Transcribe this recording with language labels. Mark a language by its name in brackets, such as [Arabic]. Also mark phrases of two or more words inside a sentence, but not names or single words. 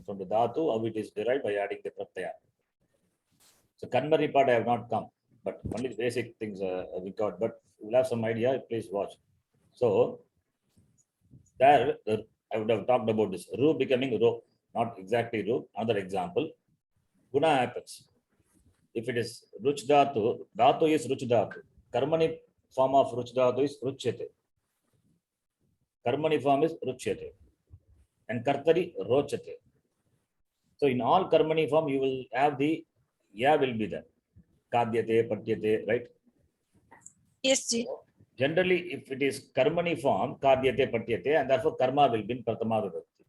[English] From the dhatu, how it is derived by adding the pratyaya. So Kanmari part I have not come, but only the basic things we got. But we'll have some idea, please watch. So there I would have talked about this. Ru becoming ro, not exactly ru. Another example. Guna happens. If it is [Sanskrit] रुच् धातु, धातु [English] is [Sanskrit] रुच् धातु. [English] Karmani form of ruch dhatu is ruchyate. Karmani form is ruchyate. And [Sanskrit] कर्तरि रोचते. [English] So in all karmani form, you will have the ya will be there. [Sanskrit] खाद्यते, पठ्यते, right? [English] Yes, Ji. Generally, if it is karmani form, [Sanskrit] खाद्यते, पठ्यते, [English] and therefore karma will be in [Sanskrit] प्रथमा विभक्ति.